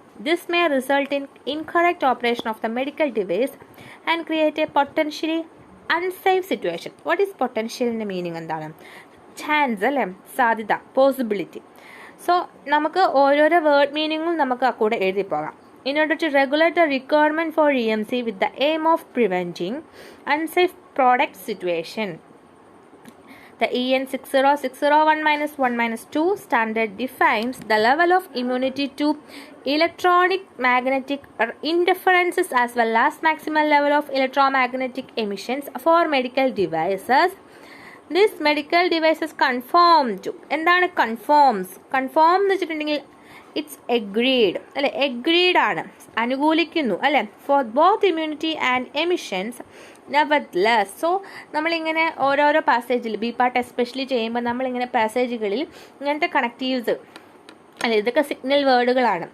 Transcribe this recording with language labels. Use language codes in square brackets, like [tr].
[en] This may result in incorrect operation of the medical device and create a potentially unsafe situation. What is potential in the meaning? [ml] എന്താണ്? Chance, അല്ലെ, സാധ്യത, possibility. So നമുക്ക് ഓരോരോ word മീനിങ്ങും നമുക്ക് കൂടെ എഴുതി പോകാം. [en] In order to regulate the requirement for EMC with the aim of preventing unsafe product situation, the EN 60601-1-2 standard defines the level of immunity to electronic magnetic interferences as well as maximal level of electromagnetic emissions for medical devices. This medical devices conform to [ml] എന്താണ് [en] conforms [ml] എന്ന് വെച്ചിട്ടുണ്ടെങ്കിൽ [en] it's agreed അല്ലെ agreed [ml] ആണ് അനുകൂലിക്കുന്നു അല്ലെ [en] For both immunity and emissions nevertheless. [ml] So നമ്മളിങ്ങനെ ഓരോരോ പാസേജിൽ B part especially ചെയ്യുമ്പോൾ നമ്മളിങ്ങനെ പാസേജുകളിൽ ഇങ്ങനത്തെ കണക്റ്റീവ്സ് അല്ലെ ഇതൊക്കെ സിഗ്നൽ വേർഡുകളാണ്.